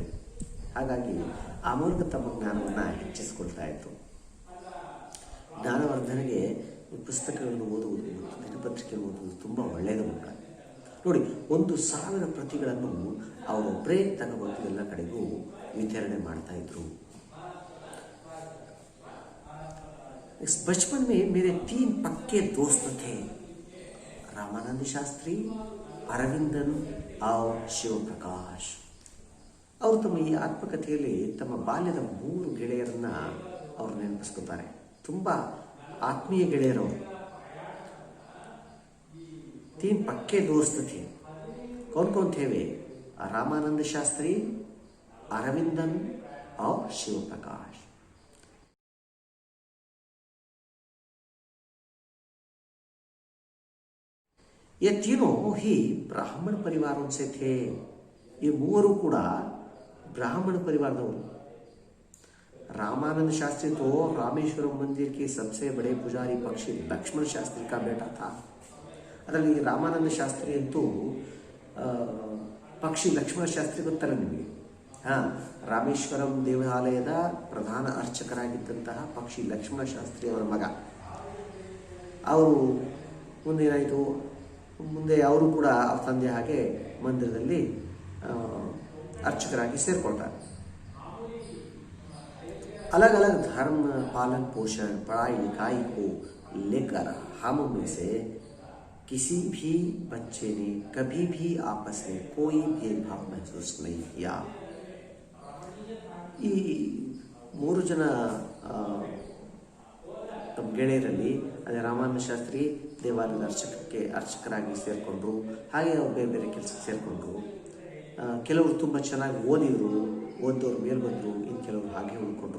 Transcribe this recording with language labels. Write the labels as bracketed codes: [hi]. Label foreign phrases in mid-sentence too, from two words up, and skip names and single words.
[kn] ಹಾಗಾಗಿ ಆ ಮೂಲಕ ತಮ್ಮ ಜ್ಞಾನವನ್ನು ಹೆಚ್ಚಿಸಿಕೊಳ್ತಾ ಇತ್ತು. ಜ್ಞಾನವರ್ಧನೆಗೆ ಪುಸ್ತಕಗಳನ್ನು ಓದುವುದು ಮತ್ತು ದಿನಪತ್ರಿಕೆಯನ್ನು ಓದುವುದು ತುಂಬ ಒಳ್ಳೆಯದು ಮಕ್ಕಳ. ನೋಡಿ, 1,000 ಪ್ರತಿಗಳನ್ನು ಅವರೊಬ್ಬರೇ ತಗೊಂಡು ಎಲ್ಲ ಕಡೆಗೂ ವಿತರಣೆ ಮಾಡ್ತಾ ಇದ್ರು. [hi] बचपन में मेरे 3 पक्के दोस्त थे, रामानंद शास्त्री, ಅರವಿಂದನ್ और ಶಿವಪ್ರಕಾಶ್. [kn] ಅವರು ತಮ್ಮ ಈ ಆತ್ಮಕಥೆಯಲ್ಲಿ ತಮ್ಮ ಬಾಲ್ಯದ 3 ಗೆಳೆಯರನ್ನ ಅವರು ನೆನಪಿಸ್ಕೊತಾರೆ. ತುಂಬ ಆತ್ಮೀಯ ಗೆಳೆಯರವರು. [hi] 3 पक्के दोस्त थे. कौन कौन थे वे? रामानंद शास्त्री, अरविंदन और शिवप्रकाश. ये तीनों ही ब्राह्मण परिवारों से थे. [kn] ये ಮೂವರು ಕೂಡ ಬ್ರಾಹ್ಮಣ ಪರಿವಾರದವರು. [hi] रामानंद शास्त्री तो रामेश्वरम मंदिर के सबसे बड़े पुजारी पक्षी लक्ष्मण शास्त्री का बेटा था. [kn] ಅದರಲ್ಲಿ ರಾಮಾನಂದ ಶಾಸ್ತ್ರಿ ಅಂತೂ ಪಕ್ಷಿ ಲಕ್ಷ್ಮಣ ಶಾಸ್ತ್ರಿ ಗೊತ್ತಲ್ಲ ನಿಮಗೆ. ರಾಮೇಶ್ವರಂ ದೇವಾಲಯದ ಪ್ರಧಾನ ಅರ್ಚಕರಾಗಿದ್ದಂತಹ ಪಕ್ಷಿ ಲಕ್ಷ್ಮಣ ಶಾಸ್ತ್ರಿ ಅವರ ಮಗ. ಅವರು ಮುಂದೇನಾಯಿತು, ಮುಂದೆ ಅವರು ಕೂಡ ಅವ್ರ ತಂದೆ ಹಾಗೆ ಮಂದಿರದಲ್ಲಿ अर्चकरागी ಸೇರ್ಕೊಳ್ತಾರೆ. [hi] अलग अलग धर्म, पालन पोषण, पढ़ाई लिखाई को लेकर हम में से किसी भी बच्चे ने कभी भी आपस में कोई भेदभाव महसूस नहीं किया. [kn] ಈ 3 ಜನ ತಮ್ಮ ಗೆಳೆಯರಲ್ಲಿ ಅದೇ ರಾಮಾನಂದ ಶಾಸ್ತ್ರಿ ದೇವಾಲಯದ ಅರ್ಚಕರಾಗಿ ಸೇರಿಕೊಂಡ್ರು. ಹಾಗೆ ಅವ್ರು ಬೇರೆ ಬೇರೆ ಕೆಲಸಕ್ಕೆ ಸೇರಿಕೊಂಡ್ರು. ಕೆಲವರು ತುಂಬ ಚೆನ್ನಾಗಿ ಓದೋರು ಮೇಲೆ ಬಂದರು, ಇನ್ನು ಕೆಲವರು ಹಾಗೆ ಉಳ್ಕೊಂಡ್ರು.